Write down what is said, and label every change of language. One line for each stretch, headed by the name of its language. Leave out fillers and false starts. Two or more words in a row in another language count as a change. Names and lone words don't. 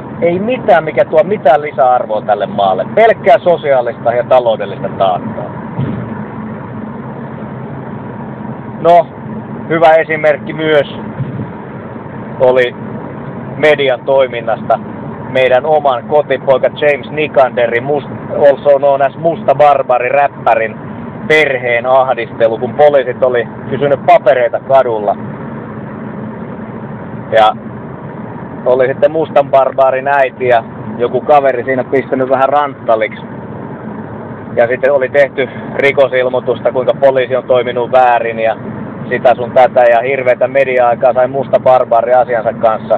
Finnish: Ei mitään, mikä tuo mitään lisäarvoa tälle maalle. Pelkkää sosiaalista ja taloudellista taakkaa. No, hyvä esimerkki myös oli median toiminnasta meidän oman kotipoika James Nikanderin,
English: also known as
Finnish: Musta Barbari, räppärin perheen ahdistelu, kun poliisit oli kysynyt papereita kadulla. Ja oli sitten Mustan Barbarin äiti ja joku kaveri siinä pistänyt vähän ranttaliksi. Ja sitten oli tehty rikosilmoitusta, kuinka poliisi on toiminut väärin ja sitä sun tätä, ja hirveätä media-aikaa sai Musta Barbari asiansa kanssa.